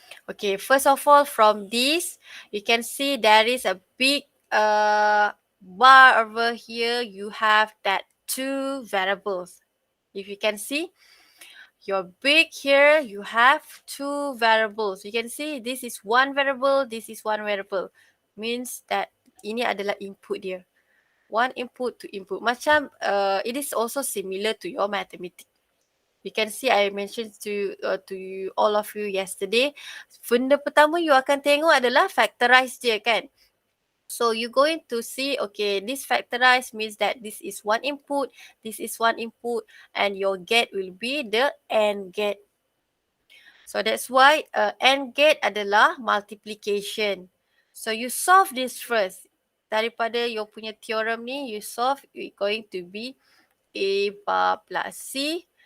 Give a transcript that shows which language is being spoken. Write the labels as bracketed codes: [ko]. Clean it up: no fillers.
[en] Okay, first of all, from this, you can see there is a big bar over here. You have that 2 variables. If you can see, your big here, you have 2 variables. You can see this is 1 variable, this is 1 variable. Means that [ms] ini adalah input dia. [en] One input to input. [ms] Macam [en] it is also similar to your mathematics. You can see I mentioned to you, all of you yesterday. [ms] Benda pertama you akan tengok adalah factorize dia kan. [en] So you're going to see, okay, this factorize means that this is 1 input, this is 1 input, and your gate will be the AND gate. So that's why AND gate adalah multiplication. So you solve this first. [ms] Daripada [en] your punya theorem ni, you solve, it's going to be A bar plus C.